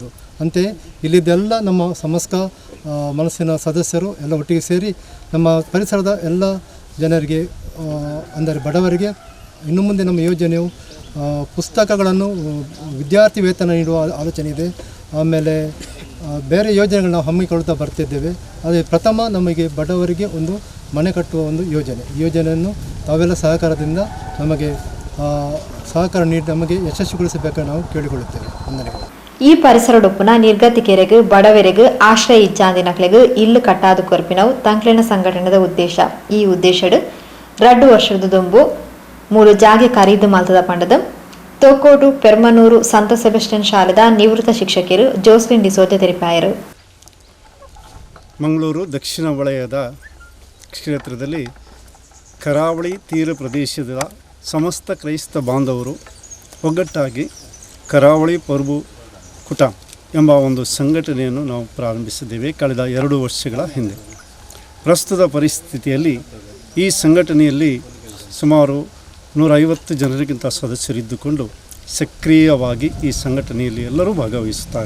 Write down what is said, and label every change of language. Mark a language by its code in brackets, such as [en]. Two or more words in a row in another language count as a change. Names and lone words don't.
[kn] ಅಂತೆಯೇ ಇಲ್ಲಿದ್ದೆಲ್ಲ ನಮ್ಮ ಸಮಸ್ತ ಮನಸ್ಸಿನ ಸದಸ್ಯರು ಎಲ್ಲ ಒಟ್ಟಿಗೆ ಸೇರಿ ನಮ್ಮ ಪರಿಸರದ ಎಲ್ಲ ಜನರಿಗೆ ಅಂದರೆ ಬಡವರಿಗೆ ಇನ್ನು ಮುಂದೆ ನಮ್ಮ ಯೋಜನೆಯು ಪುಸ್ತಕಗಳನ್ನು ವಿದ್ಯಾರ್ಥಿ ವೇತನ ನೀಡುವ ಆಲೋಚನೆ ಇದೆ. ಆಮೇಲೆ ಬೇರೆ ಯೋಜನೆಗಳು ನಾವು ಹಮ್ಮಿಕೊಳ್ತಾ ಬರ್ತಿದ್ದೇವೆ. ಅದೇ ಪ್ರಥಮ ನಮಗೆ ಬಡವರಿಗೆ ಒಂದು ಮನೆ ಕಟ್ಟುವ ಒಂದು ಯೋಜನೆ. ಈ ಯೋಜನೆಯನ್ನು ತಾವೆಲ್ಲ ಸಹಕಾರದಿಂದ ನಮಗೆ ಸಹಕಾರ ನೀಡಿ ನಮಗೆ ಯಶಸ್ವಿಗೊಳಿಸಬೇಕೆಂದು ನಾವು ಕೇಳಿಕೊಳ್ಳುತ್ತೇವೆ. ವಂದನೆಗಳು. [tcy] ಈ ಪರಿಸರಡೊಪ್ಪುನ ನಿರ್ಗತಿಕೆರೆಗೆ ಬಡವರೆಗೆ ಆಶ್ರಯ ಇಚ್ಚಾಂದಿನಕ್ಲೆಗೆ ಇಲ್ಲು ಕಟ್ಟಾದ ಕೊರ್ಪಿನವು ತಂಕ್ಲಿನ ಸಂಘಟನೆದ ಉದ್ದೇಶ. ಈ ಉದ್ದೇಶಡು 2 ವರ್ಷದ ದುಂಬು 3 ಜಾಗೆ ಖರೀದು ಮಲ್ತದ ಪಂಡದ ತೋಕೋಡು ಪೆರ್ಮನೂರು ಸಂತ ಸೆಬಸ್ಟಿಯನ್ ಶಾಲೆದ ನಿವೃತ್ತ ಶಿಕ್ಷಕರು ಜೋಸ್ಲಿನ್ ಡಿಸೋಜ ತೆರಿಪಾಯರು. [kn] ಮಂಗಳೂರು ದಕ್ಷಿಣ ವಲಯದ ಕ್ಷೇತ್ರದಲ್ಲಿ ಕರಾವಳಿ ತೀರ ಪ್ರದೇಶದ ಸಮಸ್ತ ಕ್ರೈಸ್ತ ಬಾಂಧವರು ಒಗ್ಗಟ್ಟಾಗಿ ಕರಾವಳಿ ಪೊರ್ಬುಕೂಟಂ ಎಂಬ ಒಂದು ಸಂಘಟನೆಯನ್ನು ನಾವು ಪ್ರಾರಂಭಿಸಿದ್ದೇವೆ ಕಳೆದ 2 ವರ್ಷಗಳ ಹಿಂದೆ. ಪ್ರಸ್ತುತ ಪರಿಸ್ಥಿತಿಯಲ್ಲಿ ಈ ಸಂಘಟನೆಯಲ್ಲಿ ಸುಮಾರು 150 ಜನರಿಗಿಂತ ಸದಸ್ಯರಿದ್ದುಕೊಂಡು ಸಕ್ರಿಯವಾಗಿ ಈ ಸಂಘಟನೆಯಲ್ಲಿ ಎಲ್ಲರೂ ಭಾಗವಹಿಸುತ್ತಾರೆ.